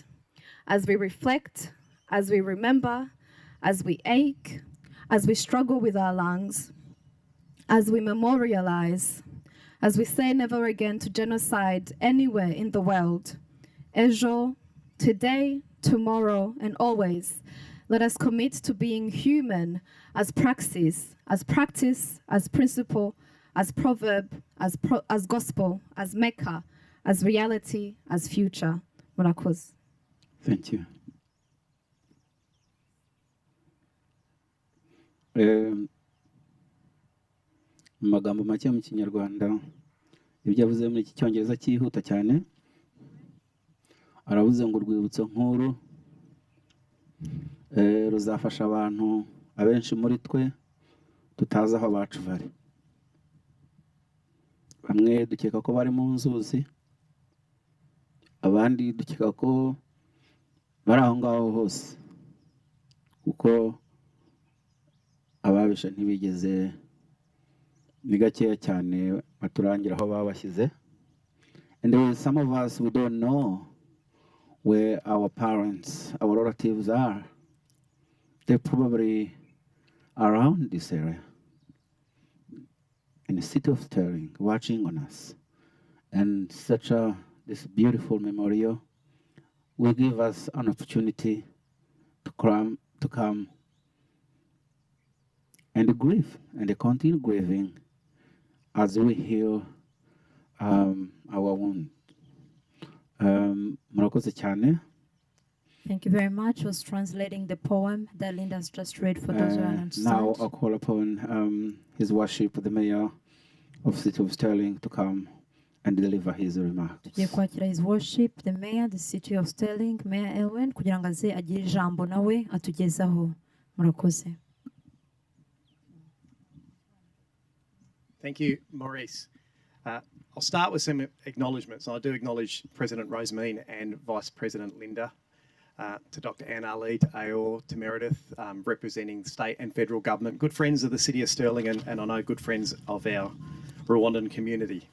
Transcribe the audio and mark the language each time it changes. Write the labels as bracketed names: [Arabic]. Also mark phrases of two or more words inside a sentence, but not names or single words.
[English] As we reflect, as we remember, as we ache, as we struggle with our lungs, as we memorialize, as we say never again to genocide anywhere in the world, ejo, today, tomorrow, and always, let us commit to being human as praxis, as practice, as principle, as proverb, as gospel, as Mecca, as reality, as future. [Kinyarwanda] Murakoze. [English] Thank you. [Kinyarwanda] Mu magambo make mu kinyarwanda ibyo avuze muri iki cyongereza cyihuta cyane aravuze ngo urwibutso nk'uru ruzafasha abantu abenshi muri twe tutazi aho abacu bari. Bamwe dukeka ko bari mu nzuzi, abandi dukeka ko bari aho ngaho hose kuko ababisha ntibigeze ni gakeya cyane baturangira aho babashyize. [English] And there is some of us we don't know where our parents, our relatives are. They're probably around this area in the city of Stirling, watching on us. And this beautiful memorial will give us an opportunity to come and grieve and continue grieving as we heal our wound. [Kinyarwanda] Murakoze cyane. [English] Thank you very much. Was translating the poem that Linda's just read for those who don't understand. Now I'll call upon His Worship, the Mayor of the City of Stirling, to come and deliver his remarks. [Kinyarwanda] Tugiye kwakira [English] His Worship, the Mayor, the City of Stirling, Mayor Elwen, [Kinyarwanda] kugira ngo aze agire ijambo nawe atugezaho. Murakoze. [English] Thank you, Maurice. I'll start with some acknowledgements. I do acknowledge President Rosamine and Vice President Linda, to Dr. Anne Ali, to Ayor, to Meredith, representing state and federal government, good friends of the City of Stirling, and I know good friends of our Rwandan community.